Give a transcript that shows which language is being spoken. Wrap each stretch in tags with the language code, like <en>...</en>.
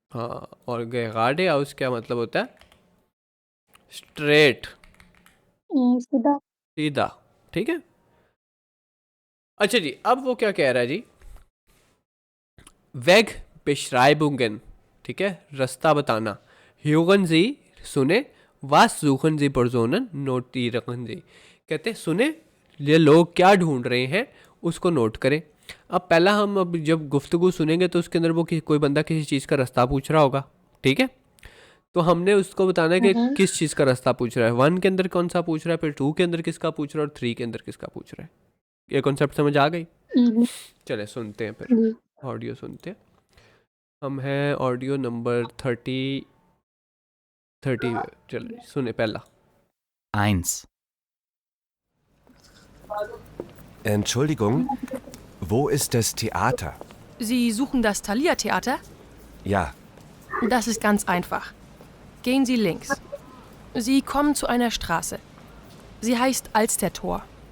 <hi>हाँ, और गेराडे आउस क्या मतलब होता है?</hi> <en>straight,</en> <hi>सीधा। सीधा। ठीक है, अच्छा जी, अब वो क्या कह रहा है जी?</hi> <de>वेग beschreibungen।</de> <hi>ठीक है, रास्ता बताना।</hi> <de>Hören Sie,</de> <hi>सुने,</hi> <de>was suchen Sie Personen notieren Sie।</de> <hi>कहते हैं सुने, ये लोग क्या ढूंढ रहे हैं उसको नोट करें। अब पहला हम अब जब गुफ्तगू सुनेंगे तो उसके अंदर वो कोई बंदा किसी चीज़ का रास्ता पूछ रहा होगा। ठीक है, तो हमने उसको बताना है कि किस चीज़ का रास्ता पूछ रहा है। 1 के अंदर कौन सा पूछ रहा है, फिर 2 के अंदर किसका पूछ रहा है, और 3 के अंदर किसका पूछ रहा है। ये कॉन्सेप्ट समझ आ गई? चले सुनते हैं, फिर ऑडियो सुनते हैं। हम हैं ऑडियो नंबर 30 चलिए सुने पहला। 1.</hi> <de>Entschuldigung, wo ist das Theater? Sie suchen das Thalia-Theater? Ja, Das ist ganz einfach. Gehen Sie links. Sie kommen zu einer Straße. Sie heißt Alstertor.</de>